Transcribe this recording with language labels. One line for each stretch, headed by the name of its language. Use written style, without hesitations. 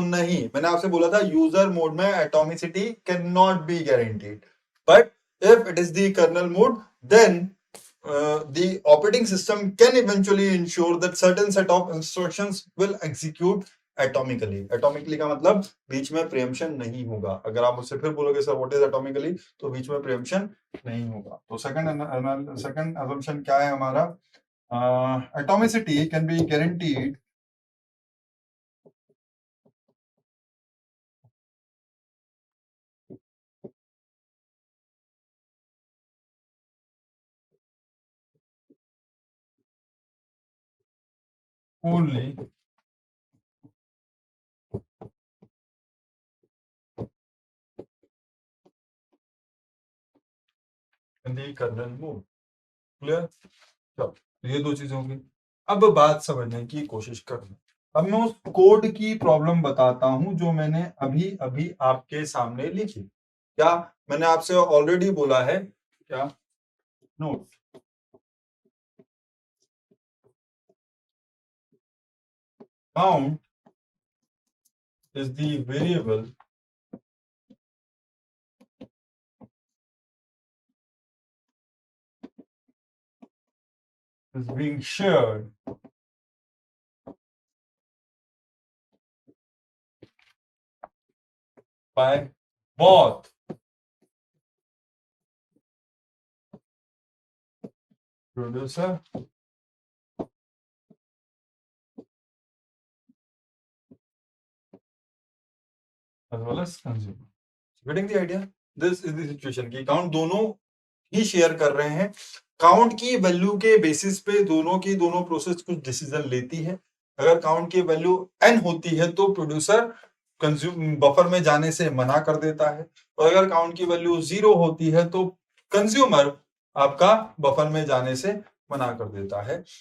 Hindi: नहीं, मैंने आपसे बोला था
English: User mode में atomicity can not be guaranteed, but if it is the kernel mode then the operating system can eventually ensure that certain set of instructions will execute atomically.
Hindi: Atomically का मतलब बीच में preemption नहीं होगा. अगर आप मुझसे फिर बोलोगे सर व्हाट इज एटॉमिकली, तो बीच में प्रियम्पशन नहीं होगा. तो सेकंड assumption क्या है हमारा?
English: Atomicity can be guaranteed only in the kernel mode.
Hindi: Clear? चलो, ये दो चीजें होंगी. अब बात समझने की कोशिश करना. अब मैं उस कोड की प्रॉब्लम बताता हूं जो मैंने अभी अभी आपके सामने लिखी. क्या मैंने आपसे ऑलरेडी बोला है? क्या?
English: Note, count is the variable is being shared by both producer as well as consumer. Getting the idea? This is the situation
Hindi: कि काउंट दोनों ही शेयर कर रहे हैं. काउंट की वैल्यू के बेसिस पे दोनों प्रोसेस कुछ डिसीजन लेती है. अगर काउंट की वैल्यू n होती है तो प्रोड्यूसर कंज्यूम बफर में जाने से मना कर देता है, और अगर काउंट की वैल्यू 0 होती है तो कंज्यूमर आपका बफर में जाने से मना कर देता है.